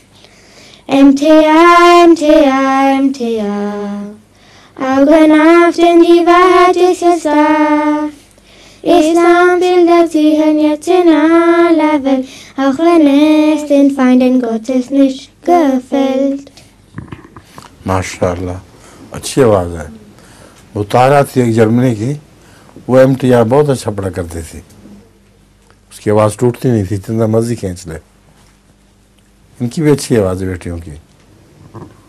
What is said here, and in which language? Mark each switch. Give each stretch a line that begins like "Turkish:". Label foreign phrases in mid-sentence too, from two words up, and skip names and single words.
German: MTR, MTR, MTR. Augen auf, denn die Wahrheit ist jetzt da. Islambilder, sie hören jetzt in aller Welt, auch wenn es den Feinden Gottes nicht gefällt.
Hindi: माशाअल्लाह, अच्छी आवाज़ है। वो तारा थी एक जर्मनी की, वो MTR बहुत अच्छा पढ़ा करती थी, उसकी आवाज़ टूटती नहीं थी, जितना मर्जी खींच ले। इनकी भी अच्छी आवाज़ है बेटियों की।